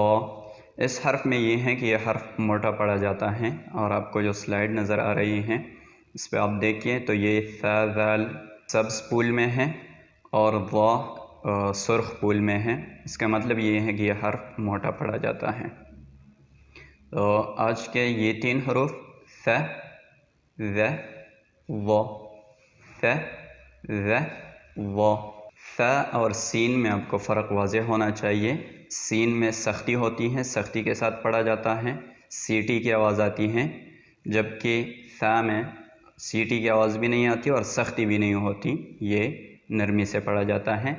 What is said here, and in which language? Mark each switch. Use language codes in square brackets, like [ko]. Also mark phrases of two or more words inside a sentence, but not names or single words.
[ur] اس حرف میں یہ ہے کہ یہ حرف موٹا پڑھا جاتا ہے، اور آپ کو جو سلائیڈ نظر آ رہی ہیں اس پہ آپ دیکھیے تو یہ ثا، ذال سبز پول میں ہے اور ضا سرخ پول میں ہے. اس کا مطلب یہ ہے کہ یہ حرف موٹا پڑھا جاتا ہے. تو آج کے یہ 3 حروف ث، ذ، ض. ث، ذ، ض. ث اور سین میں آپ کو فرق واضح ہونا چاہیے. سین میں سختی ہوتی ہے، سختی کے ساتھ پڑھا جاتا ہے، سیٹی کی آواز آتی ہے، جبکہ ث میں سیٹی کی آواز بھی نہیں آتی اور سختی بھی نہیں ہوتی، یہ نرمی سے پڑھا جاتا ہے.